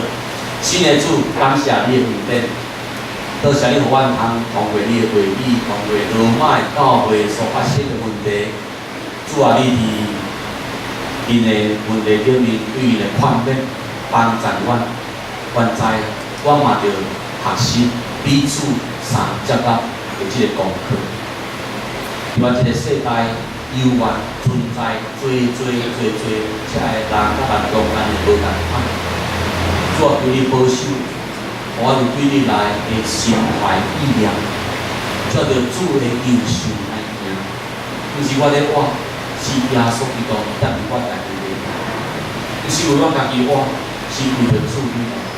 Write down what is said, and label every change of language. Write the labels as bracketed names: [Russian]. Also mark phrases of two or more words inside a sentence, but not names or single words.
[Min Nan Chinese] 新的主，感谢你的恩典，多谢你互阮通通过你的话语，通过罗马的教会所发生的问题，主啊，你伫因的问题顶面对因的宽免，帮助阮，阮知，阮嘛着。学习彼此相接纳的这个功课，因为这个世代犹原存在最这个人甲人中间的无共款。主啊，求你保守，我有对你来的心怀意念，照着主的应许来行。毋是我咧活， 是耶稣基督带领我家己的，不是为我家己活，是为着主你活。